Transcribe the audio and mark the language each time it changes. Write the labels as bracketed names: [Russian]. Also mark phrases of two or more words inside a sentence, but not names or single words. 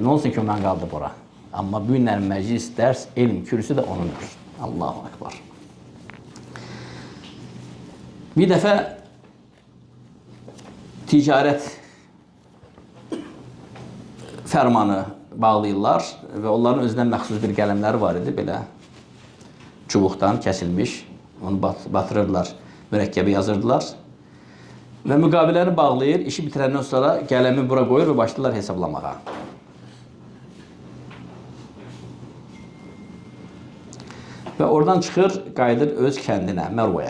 [Turkish] Ne olsun ki ondan kaldı bura. Ama bu günlerin meclis, ders, ilim, kürsü de onundur. [Arabic] الله أكبر. [Azerbaijani] Bir defa ticaret fermanı bağlayırlar ve onların özündən məxsus bir qələmləri var idi, belə çubuqdan kəsilmiş. Onu batırırlar, mürəkkəbi yazırdılar ve müqaviləni bağlayır. İşi bitirəndən sonra qələmi bura qoyur ve başlayırlar hesablamağa. Ve oradan çıxır, qayıdır öz kəndinə, Mərvəyə.